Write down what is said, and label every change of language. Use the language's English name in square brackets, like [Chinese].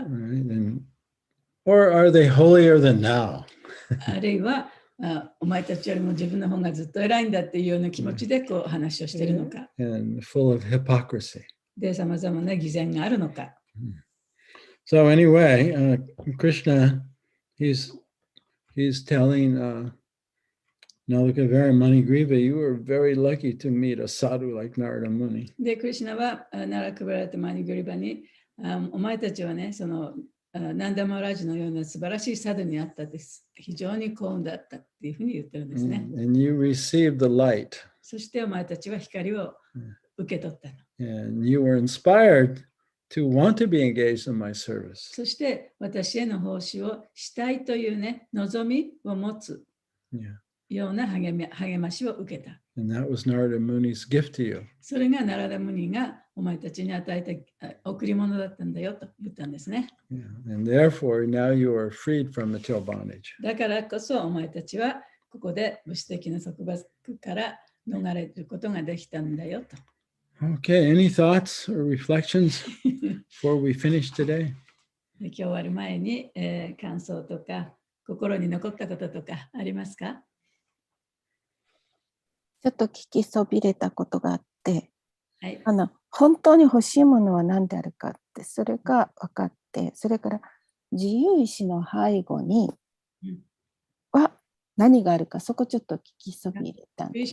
[English] Right? Or are they holier than thou? [Japanese] あるいはお前たちよりも自分の方がずっと偉いんだっていうような気持ちでこう話をしているのか。 [English] And full of hypocrisy. [Japanese] で、さまざまな偽善があるのか。 [English] So anyway, Krishna, he's telling Nalaka Manigriva, you were very lucky to meet a sadhu like Narada Muni. [Japanese] で、クリシュナはナラクバラとマニグリバに、お前たちはね、そのナンダマラジのような素晴らしいサドゥにあったです。非常に幸運だったっていうふうに言ってるんですね。 [English] And you received the light. [Japanese] そしてお前たちは光を受け取ったの。 [English] And you were inspired to want to be engaged in my service. [Japanese] そして私への奉仕をしたいというね、望みを持つような励ましを受けた。 [English] And that was Narada Muni's gift to you. [Japanese] それがナラダムニがお前たちに与えた贈り物だったんだよと言ったんですね。 [English] Yeah. And therefore, now you are freed from material bondage. [Japanese] だからこそお前たちはここで物質的な束縛から逃れることができたんだよと。 [English] Okay, any thoughts or reflections before we finish today? [Japanese] 今日終わる前に、感想とか心に残ったこととかありますか？ちょっと聞きそびれたことがあって、はい。本当に欲しいものは何であるかって、それが分かって、それから自由意志の背後には何があるか、そこちょっと聞きそびれたんです。